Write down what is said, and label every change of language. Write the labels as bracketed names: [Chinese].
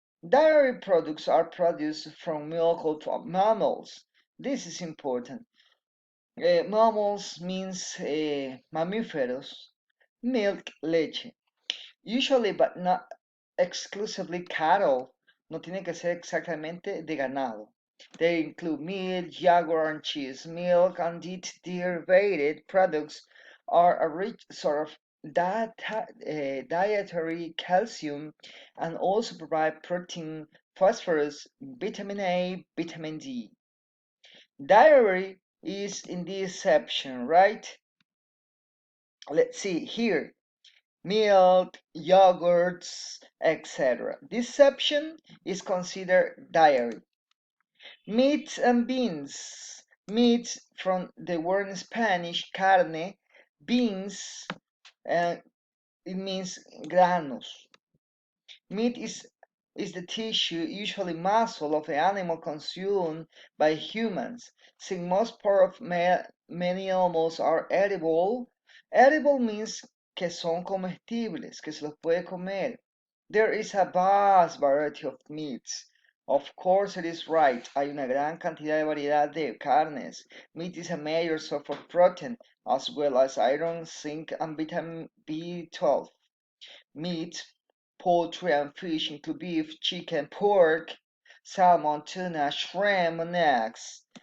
[English] Dairy products are produced from milk of mammals. This is important. Mammals means mamíferos. Milk, leche. Usually, but not exclusively cattle. [Spanish] No tiene que ser exactamente de ganado. [English] They include meat, jaguar, and cheese. Milk and its derivated products are a rich source dietary calcium and also provide protein, phosphorus, vitamin A, vitamin D. Dairy is in this section, right? Let's see here. Milk, yogurts, etc. This section is considered dairy. Meats and beans. Meats from the word in Spanish, carne, beans, and it means granos. Meat is the tissue, usually muscle, of the animal consumed by humans. Since most part of many animals are edible, edible means [Spanish] que son comestibles, que se los puede comer. [English] There is a vast variety of meats. Of course, it is right. [Spanish] Hay una gran cantidad de variedad de carnes. [English] Meat is a major source of protein, as well as iron, zinc, and vitamin B12. Meat, poultry, and fish include beef, chicken, pork, salmon, tuna, shrimp, and eggs.